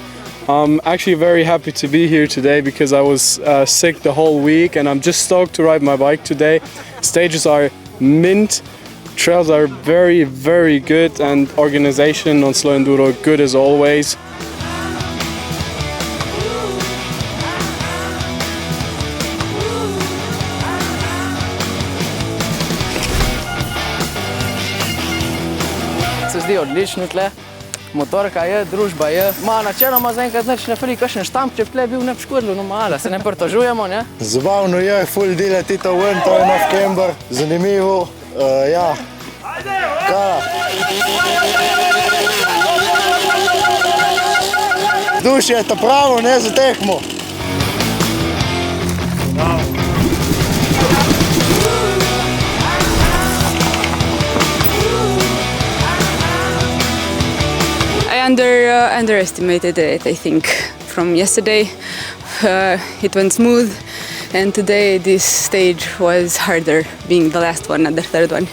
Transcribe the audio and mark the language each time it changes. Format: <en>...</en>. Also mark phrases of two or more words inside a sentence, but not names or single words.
<en>I'm actually very happy to be here today because I was sick the whole week and I'm just stoked to ride my bike today. Stages are mint, trails are very, very good and organization on Slow Enduro good as always.</en> <sl>Se zdi odlično tle. Motorka je, družba je. Načeloma zaenkrat nič ne fali, kakšen štampček tle bil ne poškodil, no malo, se ne pritožujemo, ne? Zabavno je, ful delati to ven, to je November, zanimivo, ja. Kaj? Vzdušje je ta pravo, ne za tekmo.</sl> <en>I underestimated it, I think, from yesterday. It went smooth, and today this stage was harder, being the last one, not the third one.</en>